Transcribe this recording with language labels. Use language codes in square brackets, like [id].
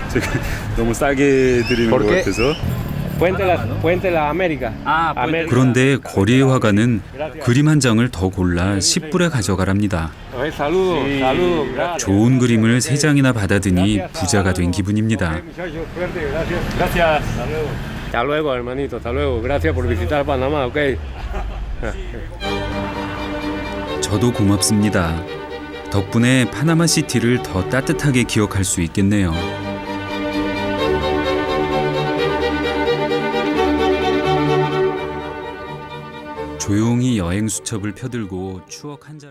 [ko] 제가 너무 싸게 드리는 것 [es] ¿Por qué? [ko] 같아서. [es] Puente la América. [ko] 그런데 거리의 화가는 그림 한 장을 더 골라 10불에 가져가랍니다. [es] Saludos, saludos. Gracias. [ko] 좋은 그림을 3장이나 받아드니 부자가 된 기분입니다. [es] Gracias. Hasta luego, hermanito, hasta luego. Gracias por visitar Panamá, ¿ok? [ko] 저도 고맙습니다. 덕분에 파나마 시티를 더 따뜻하게 기억할 수 있겠네요. 조용히 여행 수첩을 펴들고 추억 한 자락